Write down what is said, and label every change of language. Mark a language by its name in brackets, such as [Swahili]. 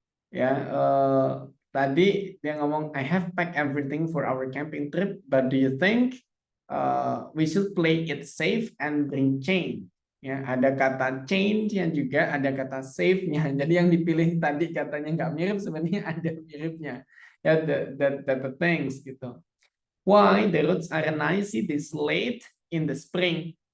[Indonesian] Ya, tadi dia ngomong [English] I have packed everything for our camping trip, but do you think we should play it safe and bring chain? [Indonesian] Ya, ada kata change yang juga ada kata safe-nya. Jadi yang dipilih tadi katanya nggak mirip, sebenarnya ada miripnya. Ya, [English] the things [Indonesian] gitu. [English] Why the roads are icy this late in the spring?